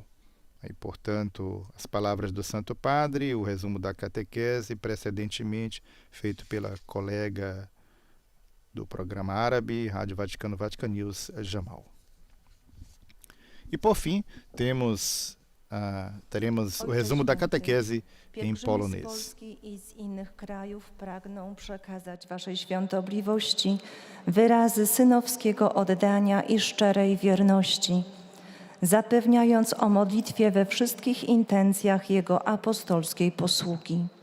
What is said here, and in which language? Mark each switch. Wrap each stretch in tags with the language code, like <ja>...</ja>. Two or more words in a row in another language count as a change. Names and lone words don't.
<pt>E, portanto, as palavras do Santo Padre, o resumo da catequese, precedentemente feito pela colega do programa árabe, Rádio Vaticano, Vatican News, Jamal. E, por fim, teremos o resumo da catequese em polonês.</pt> <pl>Polski i z innych krajów pragną przekazać Waszej Świątobliwości wyrazy synowskiego oddania i szczerej wierności, zapewniając o modlitwie we wszystkich intencjach Jego apostolskiej posługi.</pl>